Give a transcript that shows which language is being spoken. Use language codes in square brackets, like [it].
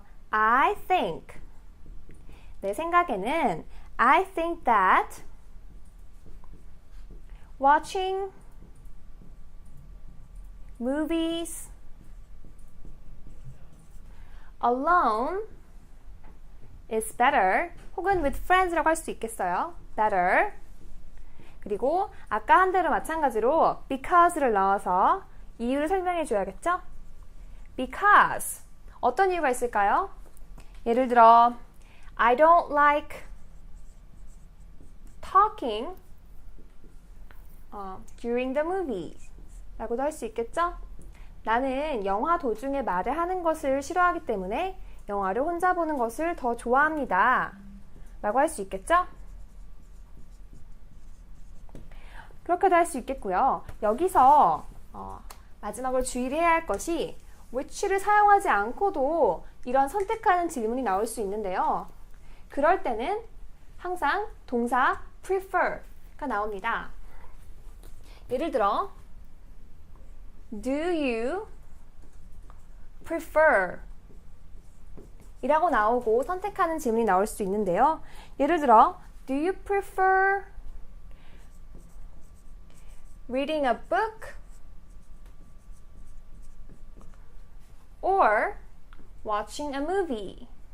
[en] I think [ko] 내 생각에는 [en] I think that watching movies alone is better [ko] 혹은 [en] with friends [ko] 라고 할 수 있겠어요. better 그리고 아까 한 대로 마찬가지로 because를 넣어서 이유를 설명해 줘야겠죠? because 어떤 이유가 있을까요? 예를 들어 [en] I don't like talking during the movies [ko] 라고도 할 수 있겠죠? 나는 영화 도중에 말을 하는 것을 싫어하기 때문에 영화를 혼자 보는 것을 더 좋아합니다 라고 할 수 있겠죠? 그렇게도 할 수 있겠고요. 여기서 마지막으로 주의를 해야 할 것이 which를 사용하지 않고도 이런 선택하는 질문이 나올 수 있는데요. 그럴 때는 항상 동사 prefer가 나옵니다. [en] 예를 들어 Do you prefer? [ko] 이라고 나오고 선택하는 질문이 나올 수 있는데요. 예를 들어 [en] Do you prefer reading a book or watching a movie?